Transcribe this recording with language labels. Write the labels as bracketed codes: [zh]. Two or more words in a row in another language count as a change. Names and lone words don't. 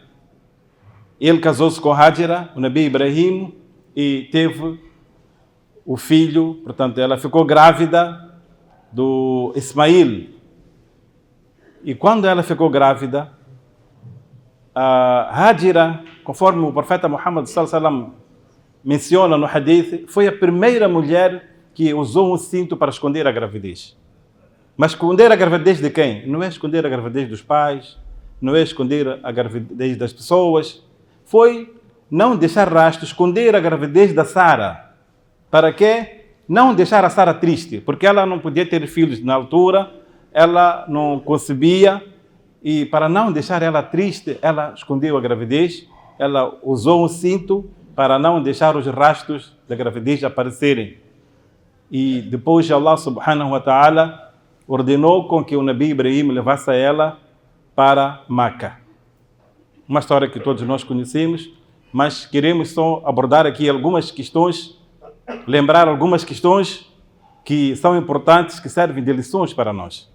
[pt] Ele casou-se com Hajira, o Nabi Ibrahim, e teve o filho, portanto, ela ficou grávida do Ismail. E quando ela ficou grávida, a Hajira, conforme o profeta Muhammad [ar] صلى الله عليه وسلم [pt] menciona no hadith, foi a primeira mulher que usou um cinto para esconder a gravidez. Mas esconder a gravidez de quem? Não é esconder a gravidez dos pais, não é esconder a gravidez das pessoas. Foi não deixar rastro, esconder a gravidez da Sara. Para quê? Não deixar a Sara triste, porque ela não podia ter filhos na altura, ela não concebia, e para não deixar ela triste, ela escondeu a gravidez, ela usou um cinto para não deixar os rastros da gravidez aparecerem. E depois Allah [ar] سبحانه وتعالى [pt] ordenou com que o Nabi Ibrahim levasse ela para Meca. Uma história que todos nós conhecemos, mas queremos só abordar aqui algumas questões, lembrar algumas questões que são importantes, que servem de lições para nós.